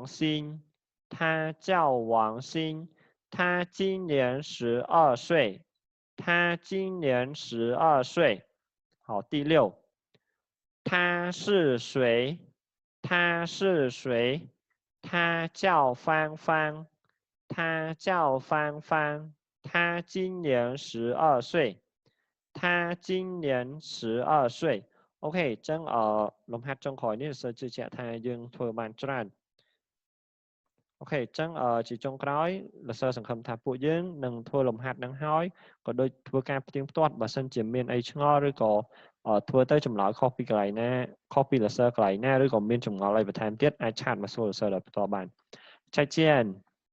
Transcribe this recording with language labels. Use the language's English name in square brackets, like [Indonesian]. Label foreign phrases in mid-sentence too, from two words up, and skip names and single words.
[Chinese] 鑫他叫王鑫他今年12岁他今年12岁好第6他是谁他是谁他叫芳芳他叫芳芳他今年12岁他今年12岁អូខេអ [Khmer] ញ្ចឹងលំហាត់ចុងក្រោយនេះសិស្សជឿជាក់ថាយើងធ្វើបានច្រើនអូខេអញ្ចឹងជាចុងក្រោយលោកសិស្សសង្ឃឹមថាពួកយើងនឹងធ្វើលំហាត់នឹងហើយក៏ដូចធ្វើការផ្ទៀងផ្ទាត់បើសិនជាមានអីឆ្ងល់ឬក៏ធ្វើទៅចម្លើយខុសពីកន្លែងណាខុសពីលោកសិស្សកន្លែងណាឬក៏មានចម្ងល់អីបន្ថែមទៀតអាចឆាតមកសួរលោកសិស្សដោយផ្ទាល់បាន再见